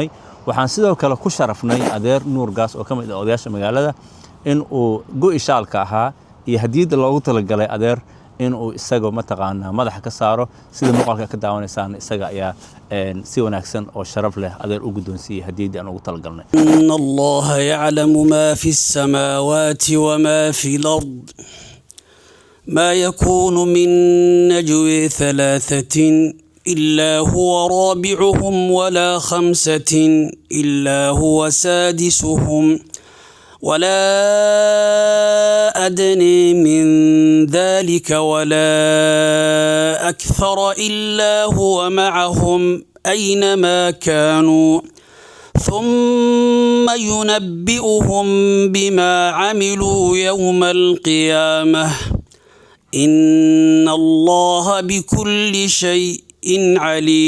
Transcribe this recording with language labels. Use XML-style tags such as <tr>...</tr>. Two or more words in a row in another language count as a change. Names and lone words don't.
<so>waxaan sidoo kale ku sharafnay adeer Nuur Gaas oo ka mid ah odayaasha magaalada in uu go'i shaalka ahaa iyo hadiyada loogu talagalay adeer in uu isaga mataqaanaa madaxa ka saaro sida muuqaalka ka daawanaysaan isaga ayaa si wanaagsan oo sharaf leh adeer u guddoonsiiyay hadiyadii aan ugu talagalnay.</so> <ar>إن الله يعلم ما في السماوات وما في الأرض ما يكون من نجوى ثلاثة إلا هو رابعهم ولا خمسة إلا هو سادسهم ولا أدنى من ذلك ولا أكثر إلا هو معهم أينما كانوا ثم ينبئهم بما عملوا يوم القيامة إن الله بكل شيء عليم.</ar>